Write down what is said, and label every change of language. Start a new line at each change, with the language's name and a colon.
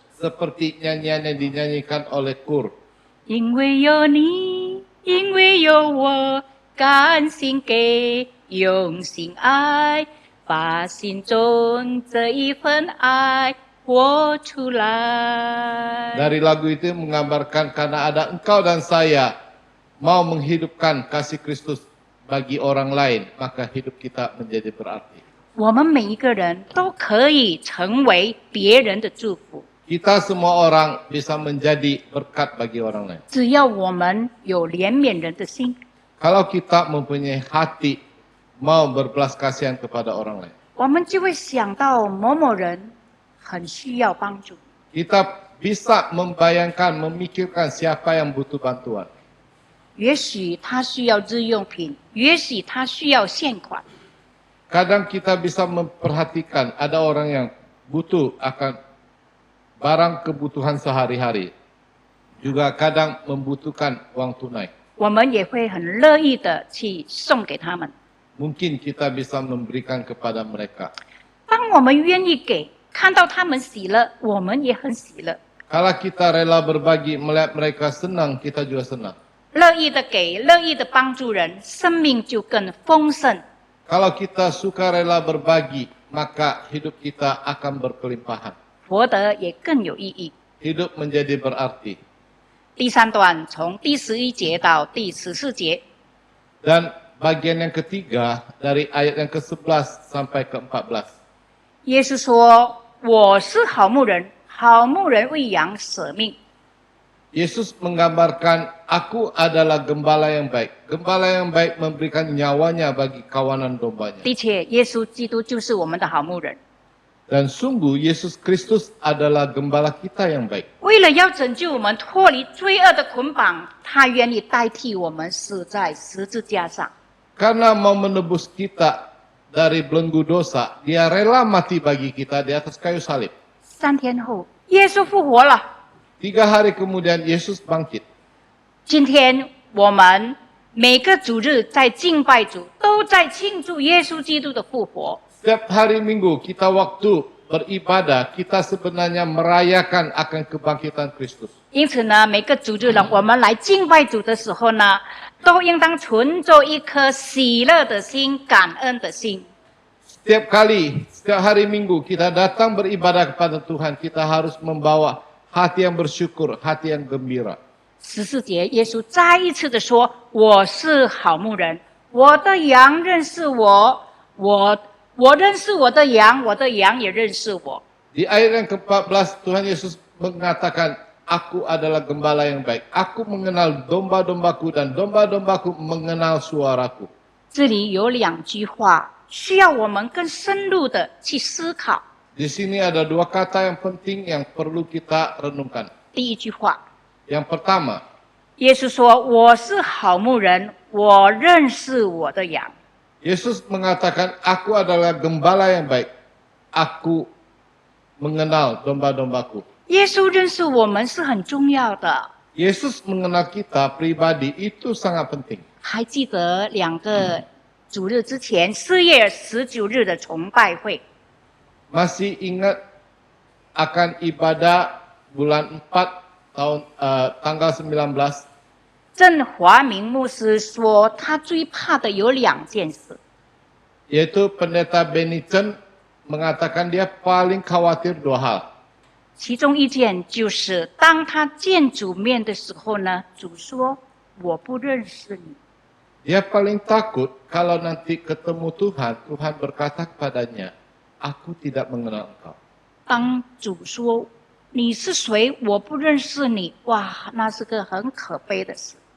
Indonesian: Seperti nyanyian yang dinyanyikan oleh KUR.
Chinese: 因为有你，因为有我，甘心给，用心爱，把心中这一份爱活出来。
Indonesian: Dari lagu itu menggambarkan karena ada engkau dan saya mau menghidupkan kasih Kristus bagi orang lain, maka hidup kita menjadi berarti.
Chinese: 我们每一个人都可以成为别人的祝福，
Indonesian: Kita semua orang bisa menjadi berkat bagi orang lain.
Chinese: 只要我们有怜悯人的心，
Indonesian: Kalau kita mempunyai hati mau berbelas kasihan kepada orang lain.
Chinese: 我们就会想到某某人很需要帮助，
Indonesian: Kita bisa membayangkan, memikirkan siapa yang butuh bantuan.
Chinese: 也许他需要日用品，也许他需要现款。
Indonesian: Kadang kita bisa memperhatikan ada orang yang butuh akan barang kebutuhan sehari-hari. Juga kadang membutuhkan uang tunai.
Chinese: 我们也会很乐意的去送给他们。
Indonesian: Mungkin kita bisa memberikan kepada mereka.
Chinese: 当我们愿意给，看到他们喜乐，我们也很喜乐。
Indonesian: Kalau kita rela berbagi, melihat mereka senang, kita juga senang.
Chinese: 乐意的给，乐意的帮助人，生命就更丰盛。
Indonesian: Kalau kita suka rela berbagi, maka hidup kita akan berkelimpahan.
Chinese: 活得也更有意义。
Indonesian: Hidup menjadi berarti.
Chinese: 第三段从第11节到第14节，
Indonesian: Dan bagian yang ketiga dari ayat yang ke-11 sampai ke-14.
Chinese: 耶稣说：“我是好牧人，好牧人为羊舍命。”
Indonesian: Yesus menggambarkan, aku adalah gembala yang baik. Gembala yang baik memberikan nyawanya bagi kawanan dombanya.
Chinese: 的确，耶稣基督就是我们的好牧人。
Indonesian: Dan sungguh Yesus Kristus adalah gembala kita yang baik.
Chinese: 为了要拯救我们脱离罪恶的捆绑，他愿意代替我们死在十字架上。
Indonesian: Karena mau menebus kita dari belenggu dosa, dia rela mati bagi kita di atas kayu salib.
Chinese: 3天后，耶稣复活了。
Indonesian: 3 hari kemudian Yesus bangkit.
Chinese: 今天我们每个主日在敬拜主，都在庆祝耶稣基督的复活。
Indonesian: Setiap hari Minggu kita waktu beribadah, kita sebenarnya merayakan akan kebangkitan Kristus.
Chinese: 因此呢，每个主日呢，我们来敬拜主的时候呢，都应当存着一颗喜乐的心、感恩的心。
Indonesian: Setiap kali, setiap hari Minggu kita datang beribadah kepada Tuhan, kita harus membawa hati yang bersyukur, hati yang gembira.
Chinese: 14节，耶稣再一次的说：“我是好牧人，我的羊认识我，我认识我的羊，我的羊也认识我。”
Indonesian: Di ayat yang ke-14, Tuhan Yesus mengatakan, aku adalah gembala yang baik. Aku mengenal domba-dombaku dan domba-dombaku mengenal suaraku.
Chinese: 这里有2句话需要我们更深入的去思考。
Indonesian: Di sini ada 2 kata yang penting yang perlu kita renungkan.
Chinese: 第一句话，
Indonesian: Yang pertama,
Chinese: 耶稣说：“我是好牧人，我认识我的羊。”
Indonesian: Yesus mengatakan, aku adalah gembala yang baik. Aku mengenal domba-dombaku.
Chinese: 耶稣认识我们是很重要的。
Indonesian: Yesus mengenal kita pribadi itu sangat penting.
Chinese: 还记得2个主日之前4月19日的崇拜会，
Indonesian: Masih ingat akan ibadah bulan 4 tanggal 19?
Chinese: 郑华明牧师说，他最怕的有2件事。
Indonesian: Yaitu pendeta Benny Chen mengatakan dia paling khawatir 2 hal.
Chinese: 其中一件就是当他见主面的时候呢，主说：“我不认识你。”
Indonesian: Dia paling takut kalau nanti ketemu Tuhan, Tuhan berkata kepadanya, aku tidak mengenal engkau.
Chinese: 当主说你是谁，我不认识你，哇，那是个很可悲的事。